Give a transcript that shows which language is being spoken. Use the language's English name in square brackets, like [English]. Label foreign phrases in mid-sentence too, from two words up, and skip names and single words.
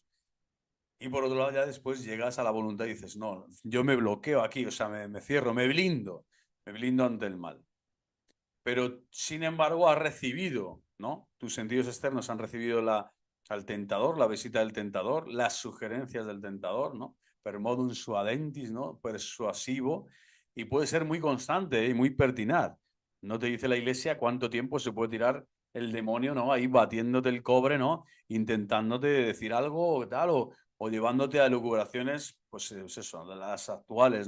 [Spanish] Y por otro lado, ya después llegas a la voluntad y dices, no, yo me bloqueo aquí, o sea, me cierro, me blindo ante el mal. Pero, sin embargo, has recibido, ¿no? Tus sentidos externos han recibido al tentador, la visita del tentador, las sugerencias del tentador, ¿no? [Latin] Per modum suadentis, [Spanish] ¿no? Persuasivo, y puede ser muy constante y muy pertinaz. No te dice la iglesia cuánto tiempo se puede tirar el demonio, ¿no? Ahí batiéndote el cobre, ¿no? Intentándote decir algo o tal, o llevándote a elucubraciones, pues eso, de las actuales, ¿no?